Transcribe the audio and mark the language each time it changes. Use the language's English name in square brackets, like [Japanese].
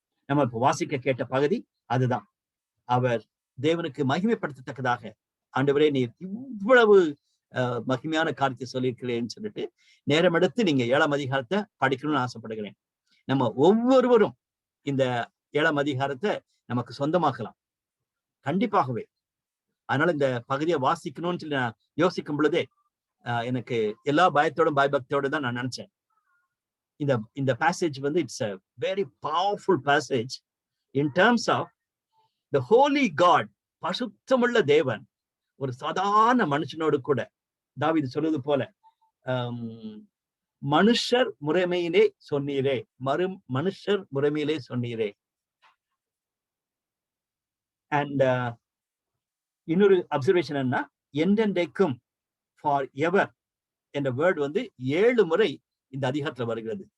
[Tamil] நம்ம இப்ப வாசிக்க கேட்ட பகுதி அதுதான். அவர் தேவனுக்கு மகிமைப்படுத்தத்தக்கதாக, ஆண்டவரே நீர் இவ்வளவு மகிமையான காரியத்தை சொல்லியிருக்கிறேன்னு சொல்லிட்டு நேரம் எடுத்து நீங்க 7ஆம் அதிகாரத்தை படிக்கணும்னு ஆசைப்படுகிறேன். நம்ம ஒவ்வொருவரும் இந்த 7ஆம் அதிகாரத்தை நமக்கு சொந்தமாக்கலாம் கண்டிப்பாகவே. அதனால இந்த பகுதியை வாசிக்கணும்னு சொல்லி நான் யோசிக்கும் பொழுதே எனக்கு எல்லா பயத்தோடும் பயபக்தியோட தான் நான் நினைச்சேன். [English] இந்த பேசேஜ் வந்து it's a very powerful passage in terms of the holy God. [Tamil] பரிசுத்தமுள்ள தேவன் ஒரு சாதாரண மனுஷனோடு கூட, தாவீது சொல்வது போல, மனுஷர் முறைமையிலே சொன்னீரே, மனுஷர் முறைமையிலே சொன்னீரே. அண்ட் இன்னொரு அப்சர்வேஷன் என்ன, என்றென்றைக்கும், ஃபார் எவர் என்ற வேர்டு வந்து 7 முறை இந்த அதிகாரத்துல வருகிறது.